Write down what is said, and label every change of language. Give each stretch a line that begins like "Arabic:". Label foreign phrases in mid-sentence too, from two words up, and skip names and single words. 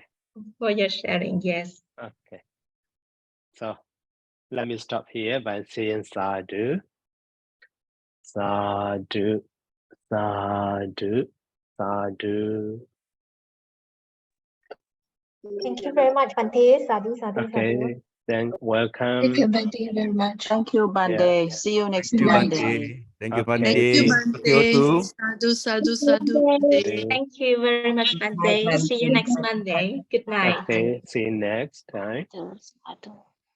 English: for your sharing. Yes. Okay. So let me stop here by saying sadhu.
Pali: Sadhu. Sadhu.
English: Sadhu. Thank you very much, Bante.
Pali: Sadhu, sadhu,
English: Okay. sadhu. Then welcome. Thank you, Bante, very much. Thank you, Bante. See you next Thank you, Monday. Bante. Thank you, Okay. Bante. Thank you, Okay, too.
Pali: Sadhu, sadhu, sadhu.
English: Thank you very much, Bante. See you next Monday. Good night. Okay. See you next time.